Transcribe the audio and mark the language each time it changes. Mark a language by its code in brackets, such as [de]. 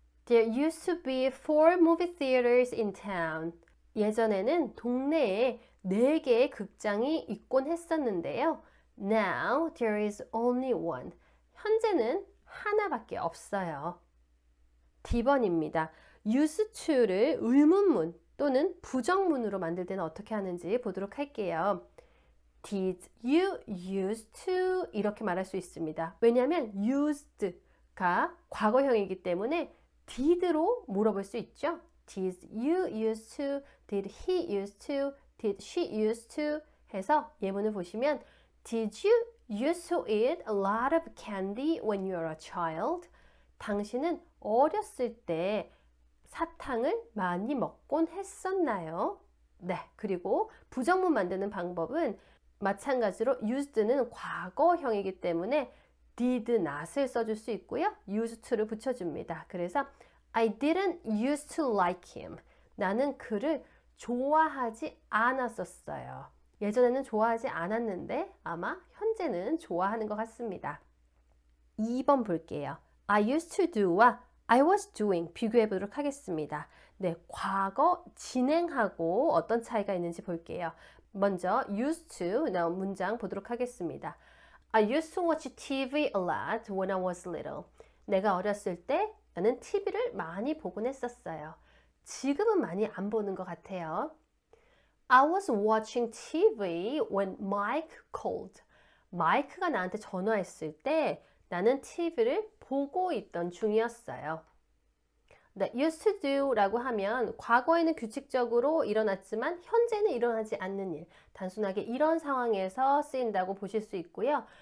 [en] There used to be 4 movie theaters in town. [ko] 예전에는 동네에 4개의 극장이 있곤 했었는데요. [en] Now there is only one. [ko] 현재는 하나밖에 없어요. D번입니다. used to를 의문문 또는 부정문으로 만들 때는 어떻게 하는지 보도록 할게요. [en] Did you used to [ko] 이렇게 말할 수 있습니다. 왜냐하면 used가 과거형이기 때문에 did로 물어볼 수 있죠. [en] Did you used to? Did he used to? Did she used to? [ko] 해서 예문을 보시면 [en] Did you used to eat a lot of candy when you were a child? [ko] 당신은 어렸을 때 사탕을 많이 먹곤 했었나요? 네, 그리고 부정문 만드는 방법은 마찬가지로 used는 과거형이기 때문에 did not을 써줄 수 있고요. used to를 붙여줍니다. 그래서 [en] I didn't used to like him. [ko] 나는 그를 좋아하지 않았었어요. 예전에는 좋아하지 않았는데 아마 현재는 좋아하는 것 같습니다. 2번 볼게요. I used to do와 I was doing 비교해 보도록 하겠습니다. 네, 과거 진행하고 어떤 차이가 있는지 볼게요. 먼저 used to 나온 문장 보도록 하겠습니다. [en] I used to watch TV a lot when I was little. [ko] 내가 어렸을 때 나는 TV를 많이 보곤 했었어요. 지금은 많이 안 보는 것 같아요. [en] I was watching TV when Mike called. [ko] 마이크가 나한테 전화했을 때 나는 TV를 보고 있던 중이었어요. 네, used to do라고 하면 과거에는 규칙적으로 일어났지만 현재는 일어나지 않는 일, 단순하게 이런 상황에서 쓰인다고 보실 수 있고요.